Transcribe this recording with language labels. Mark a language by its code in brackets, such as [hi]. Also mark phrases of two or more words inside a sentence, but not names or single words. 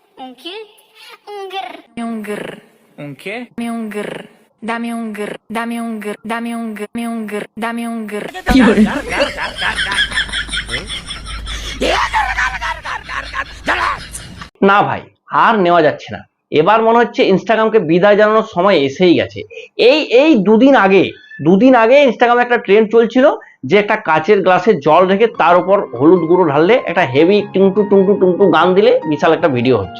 [pt] Um quê? Um grr. Um grr. Um quê? Dame um grr. Dame um grr. Dame um grr. Dame um grr. Dame um grr. Dame um grr. [bn] না ভাই, আর নেওয়া যাচ্ছে না। এবার মনে হচ্ছে ইনস্টাগ্রামকে বিদায় জানানোর সময় এসেই গেছে। এই দুদিন আগে ইনস্টাগ্রামে একটা ট্রেন্ড চলছিল যে একটা কাচের গ্লাসে জল রেখে তার উপর হলুদ গুঁড়ো ঢাললে একটা হেভি টুংটু টুংটু টুংটু গান দিলে বিশাল একটা ভিডিও হচ্ছে।